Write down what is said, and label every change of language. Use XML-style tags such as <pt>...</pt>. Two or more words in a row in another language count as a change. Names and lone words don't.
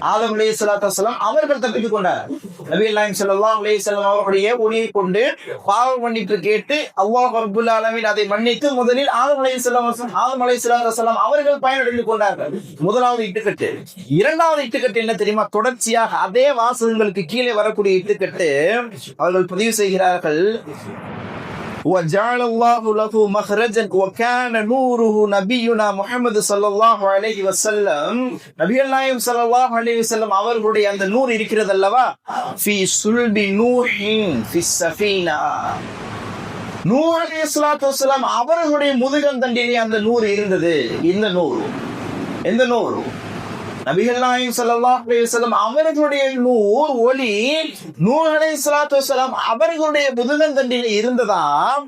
<ta>ஆதம்</ta> <ar>عليه الصلاة والسلام</ar> <ta>அவர்கள் தப்பித்துக் கொண்டார். நபிகள் நாயகம்</ta> <ar>صلى الله عليه وسلم</ar> <ta>அவர்களுடைய ஒளியை கொண்டு பாவ மன்னிப்பு கேட்டு</ta> <ar>الله رب العالمين</ar> <ta>அதை மன்னித்து முதலில் ஆதம்</ta> <ar>عليه الصلاة والسلام</ar> <ta>அவர்கள் பயனடைந்து கொண்டார்கள். முதலாவது இட்டுக்கட்டு. இரண்டாவது இட்டுக்கட்டு என்ன தெரியுமா? தொடர்ச்சியாக அதே வாசகங்களுக்கு கீழே வரக்கூடிய இட்டுக்கட்டு அவர்கள் பதிவு செய்கிறார்கள்.</ta> <ar>وَجَعَلَ اللَّهُ لَهُ مَخْرَجًا وَكَانَ نُورُهُ نَبِيُّنَا محمد صلى الله عليه وسلم.</ar> <ta>நபிகள் நாயகம்</ta> <ar>صلى الله عليه وسلم</ar> <ta>அவர்களுடைய அந்த நூர் இருக்கிறது அல்லவா,</ta> <ar>في صلب نوح في السفينة.</ar> <ta>நூஹ்</ta> <ar>عليه الصلاة والسلام</ar> <ta>அவர்களுடைய முதுகந்தண்டிலே அந்த நூர் இருந்தது. இந்த நூர் எந்த நூர்? நபிகள் நாயகம்</ta> <ar>صلى الله عليه وسلم</ar> <ta>அவர்களுடைய நூர் ஒளி நூஹ்</ta> <ar>عليه الصلاة والسلام</ar> <ta>அவர்களுடைய முதுகந்தண்டிலே இருந்ததாம்.</ta>